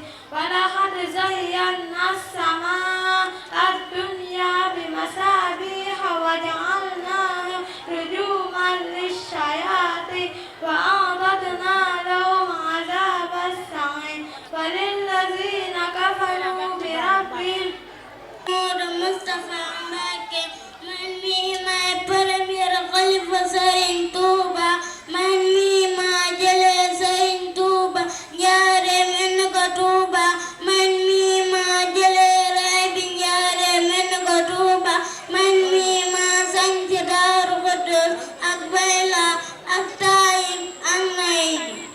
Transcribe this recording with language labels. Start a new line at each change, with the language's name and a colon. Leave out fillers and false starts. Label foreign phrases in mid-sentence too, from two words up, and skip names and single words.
Arabic: ولقد زينا السماء الدنيا بمصابيح وجعلناها رجوما للشياطين وأعتدنا لهم عذاب السعير. وللذين كفروا بربهم
Wolof: Mustafa Mbacke man mii maay premier xalifa Serigne Touba man mii maa jëlee Serigne Touba njaareem indi ko Touba man mii maa jëlee raay bi njaareem indi ko Touba man mii maa sanc Daaru Xudoos ak Bayla ak Taayif ak Naydi.